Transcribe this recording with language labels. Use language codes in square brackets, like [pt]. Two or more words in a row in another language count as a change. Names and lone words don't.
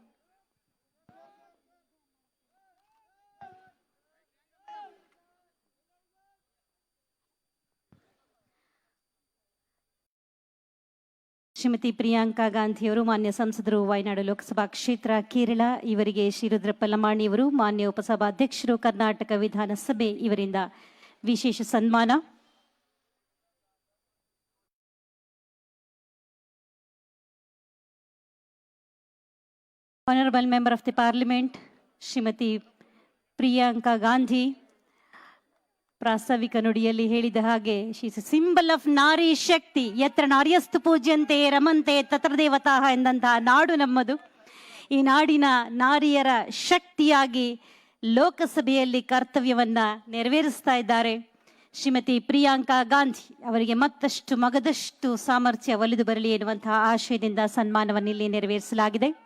[kn] ಶ್ರೀಮತಿ ಪ್ರಿಯಾಂಕಾ ಗಾಂಧಿಯವರು, ಮಾನ್ಯ ಸಂಸದರು, ವಯನಾಡು ಲೋಕಸಭಾ ಕ್ಷೇತ್ರ, ಕೇರಳ, ಇವರಿಗೆ ಶ್ರೀ ರುದ್ರಪ್ಪ ಲಮಾಣಿಯವರು, ಮಾನ್ಯ ಉಪಸಭಾಧ್ಯಕ್ಷರು, ಕರ್ನಾಟಕ ವಿಧಾನಸಭೆ, ಇವರಿಂದ ವಿಶೇಷ ಸನ್ಮಾನ. [en] Honorable Member of the Parliament, [kn] ಶ್ರೀಮತಿ ಪ್ರಿಯಾಂಕಾ ಗಾಂಧಿ ಪ್ರಾಸ್ತಾವಿಕ ನುಡಿಯಲ್ಲಿ ಹೇಳಿದ ಹಾಗೆ, [en] she is symbol of [kn] ನಾರಿ ಶಕ್ತಿ. [sa] ಯತ್ರ ನಾರ್ಯಸ್ತು ಪೂಜ್ಯಂತೆ ರಮಂತೆ ತತ್ರ ದೇವತಾಃ [kn] ಎಂದಂತಹ ನಾಡು ನಮ್ಮದು. ಈ ನಾಡಿನ ನಾರಿಯರ ಶಕ್ತಿಯಾಗಿ ಲೋಕಸಭೆಯಲ್ಲಿ ಕರ್ತವ್ಯವನ್ನ ನೆರವೇರಿಸ್ತಾ ಇದ್ದಾರೆ ಶ್ರೀಮತಿ ಪ್ರಿಯಾಂಕಾ ಗಾಂಧಿ. ಅವರಿಗೆ ಮತ್ತಷ್ಟು ಮಗದಷ್ಟು ಸಾಮರ್ಥ್ಯ ಒಲಿದು ಬರಲಿ ಎನ್ನುವಂತಹ ಆಶಯದಿಂದ ಸನ್ಮಾನವನ್ನು ಇಲ್ಲಿ ನೆರವೇರಿಸಲಾಗಿದೆ.